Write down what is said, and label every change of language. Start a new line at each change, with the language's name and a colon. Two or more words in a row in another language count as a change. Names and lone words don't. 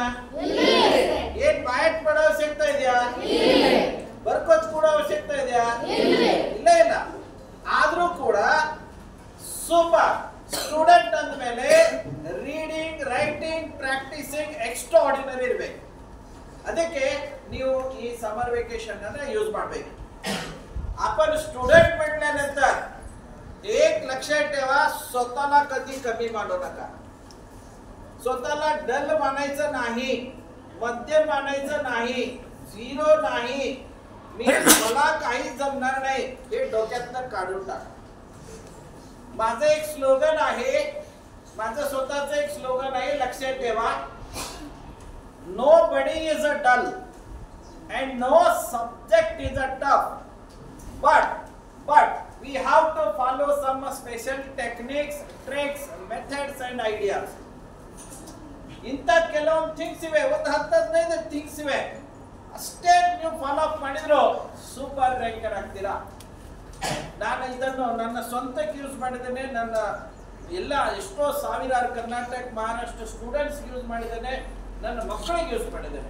Kannada: ಏನ್ ಬಾಯಟ್ ಮಾಡೋ ಅವಶ್ಯಕತೆ ಇದೆಯಾ? ಬರ್ಕೋತ್ ಕೂಡ ಅವಶ್ಯಕತೆ ಇದೆಯಾ? ಇಲ್ಲ ಇಲ್ಲ. ಆದ್ರೂ ಕೂಡ
English: super student
Kannada: ಅಂದ್ಮೇಲೆ
English: reading, writing, practising extra ordinary
Kannada: ಇರ್ಬೇಕು. ಅದಕ್ಕೆ ನೀವು ಈ
English: summer vacation
Kannada: ಅನ್ನ ಯೂಸ್ ಮಾಡಬೇಕು.
Marathi: आपण स्टुडंट म्हटल्यानंतर 1 लक्षात ठेवा, स्वतःला कधी कमी मानू नका. स्वतःला डल मानायचं नाही, मध्यम मानायचं नाही, झिरो नाही, मी मला काही जमणार नाही हे डोक्यातनं काढून टाका. माझं एक स्लोगन आहे, माझं स्वतःचं एक स्लोगन आहे, लक्षात ठेवा.
English: Nobody is a dull and no subject is a tough, but we have to follow some special techniques, tricks, methods and ideas.
Kannada: ಇಂಥ ಕೆಲವೊಂದು ಥಿಂಗ್ಸ್ ಇವೆ, ಒಂದು 10-15 ಥಿಂಗ್ಸ್ ಇವೆ. ಅಷ್ಟೇ ನೀವು
English: follow up
Kannada: ಮಾಡಿದ್ರು
English: super ranker
Kannada: ಆಗ್ತೀರಾ. ನಾನು ಇದನ್ನು ನನ್ನ ಸ್ವಂತಕ್ಕೆ ಯೂಸ್ ಮಾಡಿದ್ದೇನೆ, ನನ್ನ ಎಲ್ಲ ಎಷ್ಟೋ ಸಾವಿರಾರು ಕರ್ನಾಟಕ ಮಹಾರಾಷ್ಟ್ರ ಸ್ಟೂಡೆಂಟ್ಸ್ ಯೂಸ್ ಮಾಡಿದ್ದೇನೆ, ನನ್ನ ಮಕ್ಕಳಿಗೆ ಯೂಸ್ ಮಾಡಿದ್ದೇನೆ.